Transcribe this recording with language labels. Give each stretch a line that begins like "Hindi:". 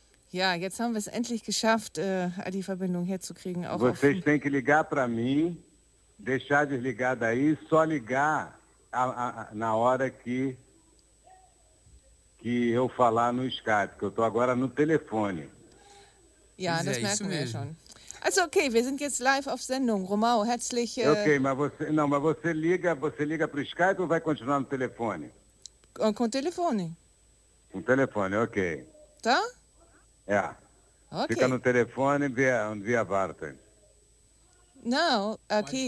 German: Ja, jetzt haben wir es endlich geschafft, die Verbindung herzukriegen. Auch
Portuguese: vocês têm que ligar para mim, deixar desligar daí, só ligar na hora que eu falar no Skype, que eu estou agora no telefone.
German: Ja, das merken wir schon. Also okay, wir sind jetzt live auf Sendung. Romão, herzlich...
Portuguese: Okay, mas você liga pro Skype ou vai continuar no telefone? Com telefone. Com telefone, ok. Tá? É. Yeah. Okay. Fica no telefone via Warten. Não, aqui...